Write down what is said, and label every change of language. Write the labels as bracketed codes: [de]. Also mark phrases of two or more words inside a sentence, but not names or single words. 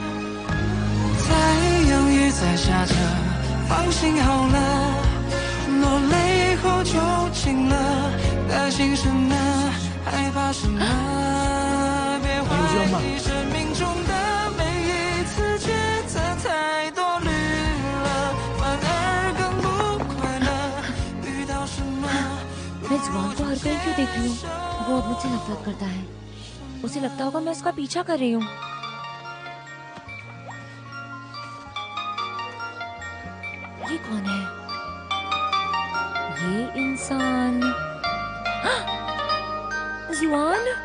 [zh] 太阳也在下着，放心好了，落泪后就晴了，担心什么？害怕什么？别怀疑生命中的每一次抉择太多虑了，反而更不快乐。遇到什么？ [hi] मैं जुआन को हर कहीं क्यों देख रही हूँ? वो अब मुझसे नफरत करता है। उसे लगता होगा मैं उसका पीछा कर रही हूँ। ये कौन है? ये इंसान जुआन?